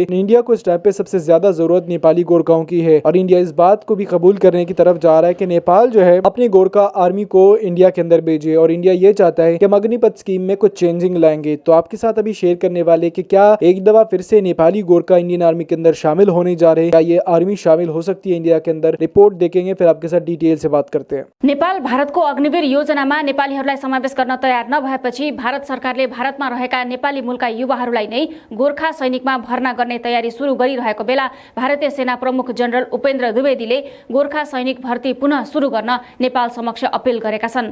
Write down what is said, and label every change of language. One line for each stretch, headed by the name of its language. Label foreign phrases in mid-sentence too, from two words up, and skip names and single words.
Hindi: इंडिया को इस टाइम पे सबसे ज्यादा जरूरत नेपाली गोरखाओं की है और इंडिया इस बात को भी कबूल करने की तरफ जा रहा है कि नेपाल जो है अपनी गोरखा आर्मी को इंडिया के अंदर भेजे और इंडिया ये चाहता है कि हम अग्निपथ स्कीम में कुछ चेंजिंग लाएंगे। तो आपके साथ अभी शेयर करने वाले कि क्या एक दफा फिर से नेपाली गोरखा
English: Indian Army
Hindi: के अंदर शामिल होने जा रहे हैं, क्या ये आर्मी शामिल हो सकती है इंडिया के अंदर, रिपोर्ट देखेंगे, फिर आपके साथ डिटेल से बात करते हैं।
Nepali: नेपाल भारतको अग्निवीर योजनामा नेपालीहरूलाई समावेश गर्न तयार नभएपछि भारत सरकारले भारतमा रहेका नेपाली मूलका युवाहरूलाई नै गोरखा सैनिकमा भर्ना गर्ने तयारी सुरु गरिरहेको बेला भारतीय सेना प्रमुख जनरल उपेन्द्र द्विवेदीले गोरखा सैनिक भर्ती पुनः सुरु गर्न नेपाल समक्ष अपील गरेका छन्।